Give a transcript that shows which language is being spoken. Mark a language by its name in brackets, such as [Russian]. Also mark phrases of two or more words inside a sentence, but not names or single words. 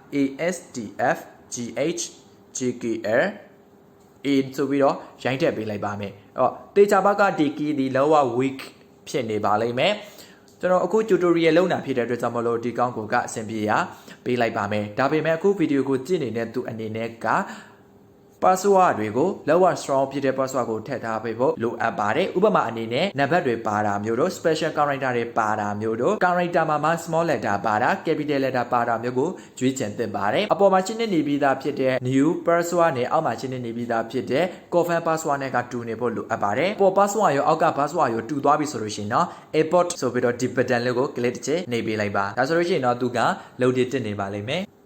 [Burmese] ASTFGHGKR in ဆိုပြီးတော့ရိုင်းထည့်ပေးလိုက်ပါမယ်အဲ့တော့တေချာဘက်ကဒီ key ဒီလောက weak ဖြစ်နေပါလိမ့်မယ်ကျွန်တော်အခု tutorial လုပ်တာဖြစ်တဲ့အတွက်ကြောင့်မလို့ဒီကောင်းကိုကအဆင်ပြေ ရပေးလိုက်ပါမယ်ဒါပေမဲ့အခုဗီဒီယိုကိုကြည့်နေတဲ့သူအနေနဲ့ကpassword တွေကိုလောက strong ဖြစ်တဲ့ password ကိုထည့်ထားပေးဖို့လိုအပ်ပါတယ် ဥပမာအနေနဲ့နံပါတ်တွေပါတာမျိုးတို့ [English] special character [Burmese] တွေပါတာမျိုးတို့ character မှာ [English] small letter [Burmese] ပါတာ [English] capital letter [Burmese] ပါတာမျိုးကိုရွေးချယ်သင့်ပါတယ်အပေါ်မှာရှင်းနေပြီးသားဖြစ်တဲ့ [English] new password [Burmese] နဲ့အောက်မှာရှင်းနေပြီးသားဖြစ်တဲ့ [English] confirm password [Burmese] နဲ့ကတူနေဖို့လိုအပ်ပါတယ်ပေါ် password ရောအောက်က password ရောတူသွားပြီဆိုလို့ရှိရင်တော့ import ဆိုပြီးတော့ဒီ button လေးကို click တစ်ချက်နှိပ်ပေးလိုက်ပါဒါဆိုလို့ရှိရင်တော့သူက loaded တက်နေပါလိမ့်မယ်